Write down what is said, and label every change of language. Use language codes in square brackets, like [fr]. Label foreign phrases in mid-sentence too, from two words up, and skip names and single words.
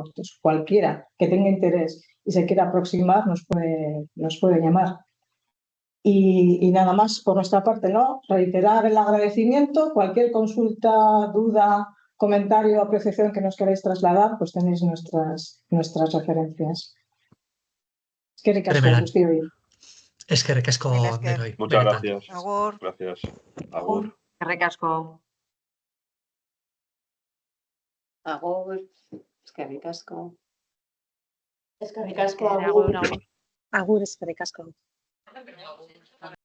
[es] Entonces, cualquiera que tenga interés y se quiera aproximar nos puede llamar. Y nada más por nuestra parte, ¿no? Reiterar el agradecimiento. Cualquier consulta, duda, comentario o apreciación que nos queráis trasladar, pues tenéis nuestras referencias. [eu] Eskerrik asko, guztioi. Eskerrik asko denoi. [es] Muchas gracias. [eu] Agur. [es] Gracias. [eu] Agur. Eskerrik asko. Agur. Eskerrik asko. Agur, agur. Agur, eskerrik asko.